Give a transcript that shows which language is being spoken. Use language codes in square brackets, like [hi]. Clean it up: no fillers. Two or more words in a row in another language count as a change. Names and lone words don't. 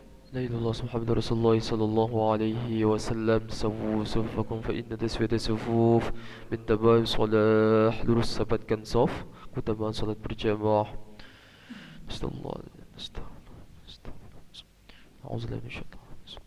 [ar] لا إله إلا الله محمد رسول الله صلى الله عليه وسلم. سووا صفوفكم فإن تسوية الصفوف من تمام صلاح. [id] Lurus sapatkan saf, keutamaan salat berjamaah. [ar] أستغفر الله أستغفر الله. أعوذ بالله من الشيطان الرجيم.